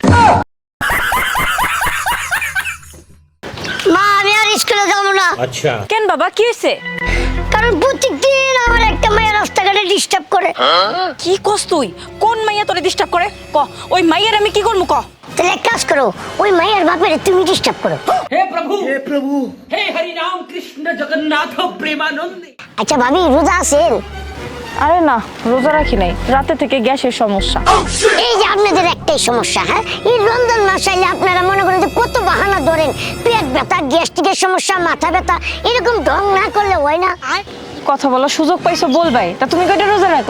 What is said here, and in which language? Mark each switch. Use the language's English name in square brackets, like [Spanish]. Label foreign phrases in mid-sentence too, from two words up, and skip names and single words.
[Bangla] মা, আমি আর স্কুলে যাব না। अच्छा। কেন বাবা, কি হইছে? কারণ প্রত্যেকদিন আমার একটা মেয়ে রাস্তাঘাটে ডিস্টার্ব করে। কি কস তুই? কোন মাইয়া তোরে ডিস্টার্ব করে? ক, ওই মাইয়ার আমি কি করবো ক? তাহলে এক কাজ করো, ওই মায়ের বাপের তুমি ডিস্টার্ব করো। [Hindi] हे प्रभु हे हरि राम कृष्ण जगन्नाथ प्रेमानंद। [Bangla] আচ্ছা ভাবি, রোজা আছেন? আরে না, রোজা রাখি নাই, রাতে থেকে গ্যাসের সমস্যা। এই যে আপনাদের একটাই সমস্যা, হ্যাঁ, এই রমজান মাস আইলে আপনারা মনে করেন যে কত বাহানা ধরেন, পেট ব্যথা, গ্যাস্ট্রিকের সমস্যা, মাথা ব্যথা, এরকম ঢং না করলে হয় না। কথা বলার সুযোগ পাইছো বলবাই, তা তুমি কয়টা রোজা রাখলা?